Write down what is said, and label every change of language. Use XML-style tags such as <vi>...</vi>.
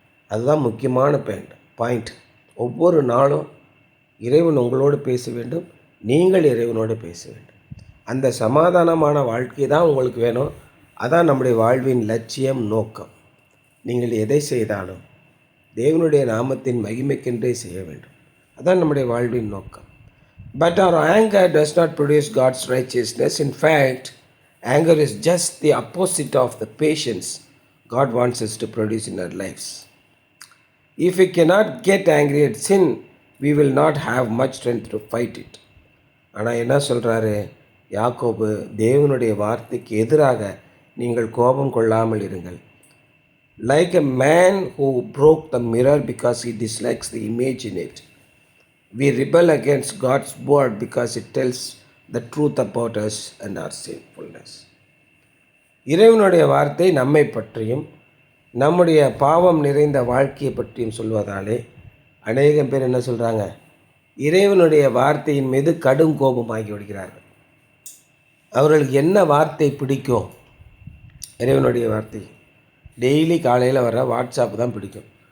<ta>அதுதான் முக்கியமான பாயிண்ட். ஒவ்வொரு நாளும் இறைவன் உங்களோடு பேச வேண்டும், நீங்கள் இறைவனோடு பேச வேண்டும். அந்த சமாதானமான வாழ்க்கை தான் உங்களுக்கு வேணும். அதான் நம்முடைய வாழ்வின் லட்சியம், நோக்கம். நீங்கள் எதை செய்தாலும் தேவனுடைய நாமத்தின் மகிமைக்கென்றே செய்ய வேண்டும். அதான் நம்முடைய வாழ்வின் நோக்கம்.</ta> <en>But our anger does not produce God's righteousness. In fact, anger is just the opposite of the patience God wants us to produce in our lives. If we cannot get angry at sin, we will not have much strength to fight it.</en> <ta>ஆனால் என்ன சொல்கிறாரு யாக்கோபு? தேவனுடைய வார்த்தைக்கு எதிராக நீங்கள் கோபம் கொள்ளாமல் இருங்கள்.</ta> <en>Like a man who broke the mirror because he dislikes the image in it, we rebel against God's word because it tells the truth about us and our sinfulness.</en> <ta>இறைவனுடைய வார்த்தை நம்மை பற்றியும் நம்முடைய பாவம் நிறைந்த வாழ்க்கையை பற்றியும் சொல்வதாலே அநேகம் பேர் என்ன சொல்கிறாங்க, இறைவனுடைய வார்த்தையின் மீது கடும் கோபமாகி விடுகிறார்கள். அவர்களுக்கு என்ன வார்த்தை பிடிக்கும்? இறைவனுடைய வார்த்தை டெய்லி காலையில் வர வாட்ஸ்அப் தான் பிடிக்கும்.</ta>